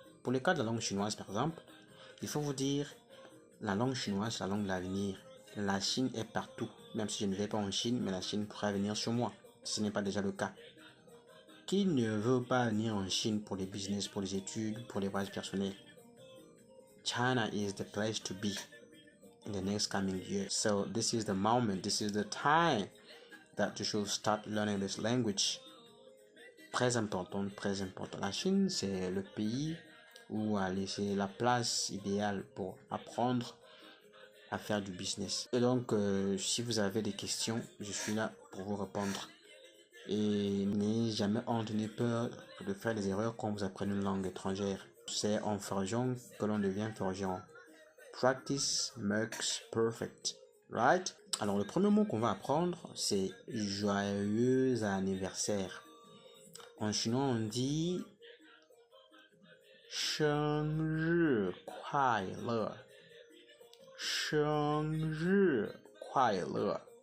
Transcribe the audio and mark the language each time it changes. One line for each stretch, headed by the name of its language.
French: Pour le cas de la langue chinoise, par exemple, il faut vous dire la langue chinoise, c'est la langue de l'avenir. La Chine est partout. Même si je ne vais pas en Chine, mais la Chine pourra venir sur moi, si ce n'est pas déjà le cas. Qui ne veut pas venir en Chine pour les business, pour les études, pour les voyages personnels?
English: China is the place to be in the next coming year. So this is the moment, this is the time that you should start learning this language.
French: Très important, très important. La Chine, c'est le pays où aller, c'est la place idéale pour apprendre à faire du business. Et donc, si vous avez des questions, je suis là pour vous répondre. Et n'ayez jamais honte ni peur de faire des erreurs quand vous apprenez une langue étrangère. C'est en forgeant que l'on devient forgeron.
English: Practice makes perfect, right?
French: Alors, le premier mot qu'on va apprendre, c'est joyeux anniversaire. En chinois, on dit
Chinese: 生日快乐. 生日快乐.